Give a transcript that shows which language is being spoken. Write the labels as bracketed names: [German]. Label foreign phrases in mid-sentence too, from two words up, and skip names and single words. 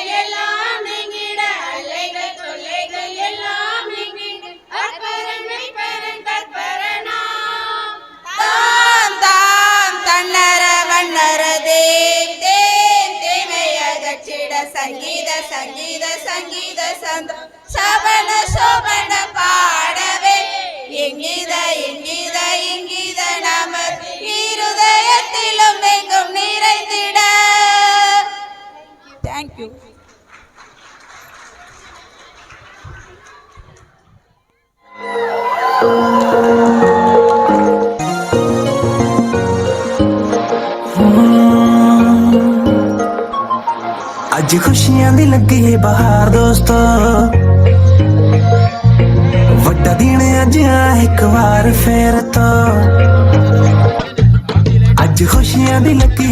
[Tamil] எல்லாம் நீங்கிட, அல்லைகள் தொல்லைகள் எல்லாம் நீங்கிட, அற்பரனை பரன் கற்பரனா, தாம் தாம் தன்னர வண்ணர தேம் தேம் தீமையகற்றிட, சங்கீத சங்கீத சங்கீத சந்தோ சபன சோபன பாடவே, எங்கீத எங்கீத இங்கீத நமது இருதயத்திலும் எங்கும் நிறைந்திட. [English] Thank you. [Punjabi] ਅੱਜ ਖੁਸ਼ੀਆਂ ਦੀ ਲੱਗੀ ਏ ਬਹਾਰ ਦੋਸਤੋ, ਵੱਡਾ ਦਿਨ ਅੱਜ ਆ ਇੱਕ ਵਾਰ ਫੇਰ ਤੋਂ, ਅੱਜ ਖੁਸ਼ੀਆਂ ਦੀ ਲੱਗੀ